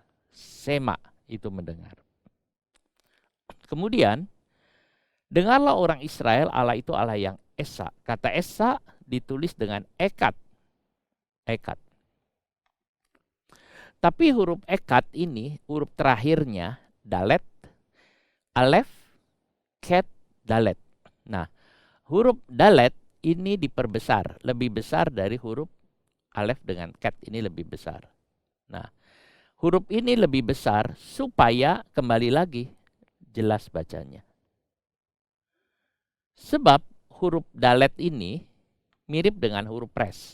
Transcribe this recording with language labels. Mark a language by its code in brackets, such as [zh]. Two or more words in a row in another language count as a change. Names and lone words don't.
[id] Sema itu mendengar. Kemudian, dengarlah orang Israel, Allah itu Allah yang esa. Kata esa ditulis dengan ekat. Ekat. Tapi huruf ekat ini, huruf terakhirnya, dalet, alef, ket, dalet. Nah, huruf dalet ini diperbesar, lebih besar dari huruf alef dengan ket ini lebih besar. Nah, huruf ini lebih besar supaya kembali lagi jelas bacanya. Sebab huruf dalet ini mirip dengan huruf res.